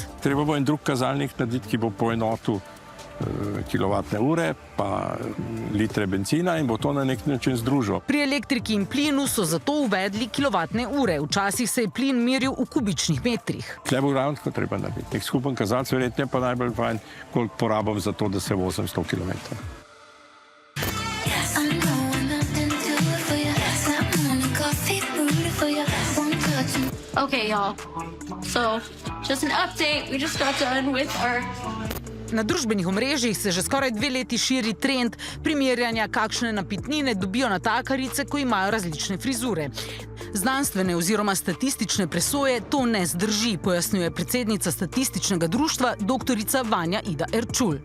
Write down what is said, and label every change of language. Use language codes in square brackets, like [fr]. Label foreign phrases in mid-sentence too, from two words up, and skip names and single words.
[sl] Treba bo en drug kazalnik narediti, ki bo poenotil kilovatne ure, pa litre benzina in bo to na nek način združil. Pri elektriki in plinu so zato uvedli kilovatne ure. Včasih se je plin meril v kubičnih metrih. Tule bo ravno tako treba narediti. Nek skupen kazalec, verjetno je pa najbolj fajn, koliko porabim za to, da se vozim 100 km. [en] Okay, y'all. So, just an update. We just got done with our... [sl] Na družbenih omrežjih se že skoraj 2 leti širi trend primerjanja, kakšne napitnine dobijo natakarice, ko imajo različne frizure. Znanstvene oziroma statistične presoje to ne zdrži, pojasnjuje predsednica statističnega društva doktorica Vanja Ida Erčul.